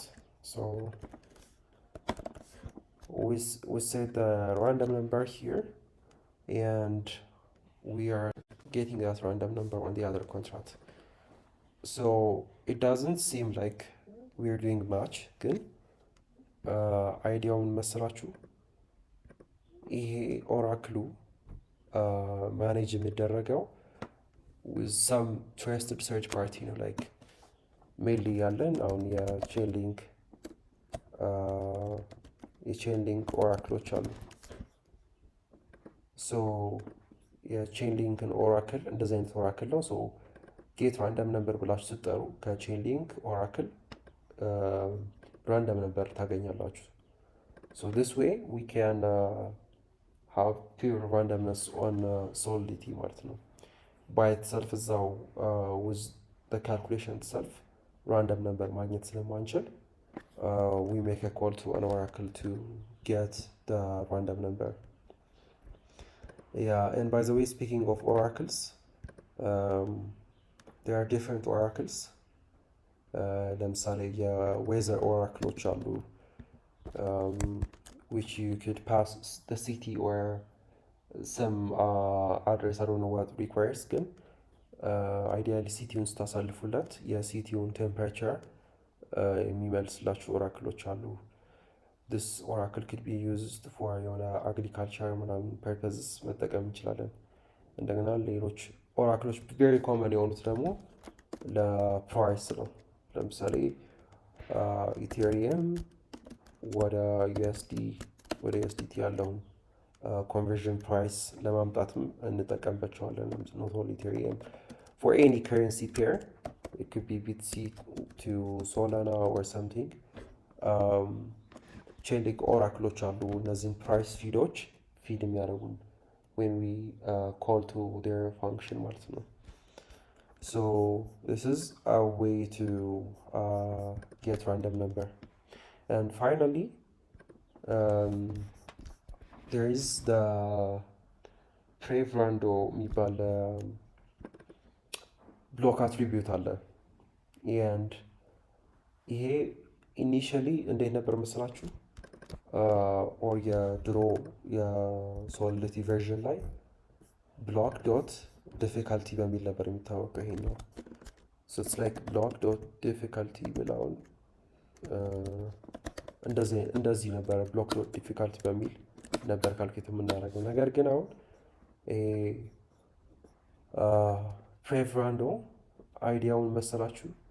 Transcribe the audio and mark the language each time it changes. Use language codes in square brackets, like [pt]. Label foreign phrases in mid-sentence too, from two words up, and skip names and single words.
[en] So we set the random number here, and we are getting that random number on the other contract. So it doesn't seem like we're doing much. Good. [am] Ideaውን መስራችሁ ይሄ ኦራክሉ ማኔጅ የሚደረገው [en] with some trusted search party [am] ነው, [en] like mainly [am] ያለን አሁን የቼን ሊንክ ኦራክሎች አሉ. So የቼን ሊንክን ኦራክል እንደዚህ አይነት ኦራክል ነው። [en] so get random number [am] ብላችሁ ስትጠሩ ከቼን ሊንክ ኦራክል ራንደም ነምበር ታገኛላችሁ። [en] so this way we can have pure randomness on Solidity [am] ማለት ነው። [en] by itself [am] እዛው [en] with the calculation itself random number [am] ማግኘት ስለማንችል [en] we make a call to an oracle to get the random number. Yeah, and by the way, speaking of oracles, there are different oracles. [am] ለምሳሌ የዌዘር ኦራክሎች አሉ, [en] which you could pass the city or some address, I don't know what requires, [am] ግን ideally ሲቲውን ስታሳልፉለት የሲቲውን ቴምፕሬቸር የሚመልስላችሁ ኦራክሎች አሉ። [en] this oracle could be used for [am] የሆነ አግሪካልቸር ምናምን ፐርፐዝስ መጠቀም እንችላለን። እንደገና ሌሎች ኦራክሎች [en] very common [am] የሆኑት ደግሞ ለፕራይስ ነው። ለምሳሌ ኢቴሪየም ወደ ዩኤስዲቲ ያለውን ኮንቨርዥን ፕራይስ ለማምጣትም እንጠቀምባቸዋለን። [en] not only ኢቴሪየም, for any currency pair, it could be BTC to Solana or something. [am] ቼን ሊንክ ኦራክሎች አሉ እነዚህን [en] price feed [am] የሚያደርጉን [en] when we call to their function [am] ማለት ነው። [en] so this is a way to get random number. And finally there is the prev rando [am] የሚባል [en] block attribute [am] አለ። and ይሄ ኢኒሺያሊ እንዴት ነበር መስላችሁ? ኦር የድሮ የሶሊዲቲ ቨርዥን ላይ [en] block dot difficulty [am] በሚል ነበር የሚታወቀው ይሄኛው። [en] so it's like block dot difficulty [am] ብለውን እንደዚህ ነበረ [en] block dot difficulty [am] በሚል ነበር ካልኩሌት የምናደርገው። ነገር ግን አሁን [en] prev rando [am] አይዲያውን መሰላችሁ?